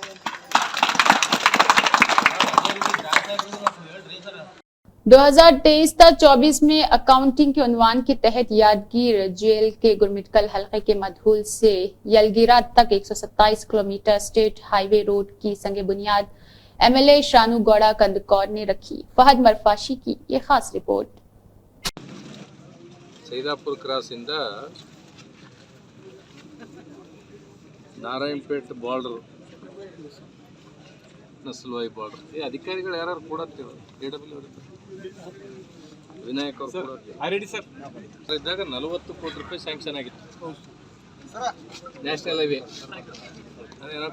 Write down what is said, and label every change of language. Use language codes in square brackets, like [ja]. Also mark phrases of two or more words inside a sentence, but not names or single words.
[ur] 2023 تک 24 میں اکاؤنٹنگ کے عنوان کے تحت یادگیر جیل کے گرمٹکل حلقے کے مدھول سے یلگیرا تک 127 کلومیٹر [en] state highway road [ur] کی سنگِ بنیاد MLA شانو گوڑا کندکور نے رکھی. فہد مرفاشی کی یہ خاص رپورٹ. [kn] ಸೈದಾಪುರ ಕ್ರಾಸ್ ಇಂದ ನಾರಾಯಣಪೇಟ್ ಬಾರ್ಡರ್, ನಸಲ್ವಾಯಿ ಬಾರ್ಡರ್, ಈ ಅಧಿಕಾರಿಗಳು ಯಾರು ಕೂಡ ವಿನಾಯಕ್ ಅವರು ಇದ್ದಾಗ 40 ಕೋಟಿ ರೂಪಾಯಿ ಸ್ಯಾಂಕ್ಷನ್ ಆಗಿತ್ತು [en] national highway.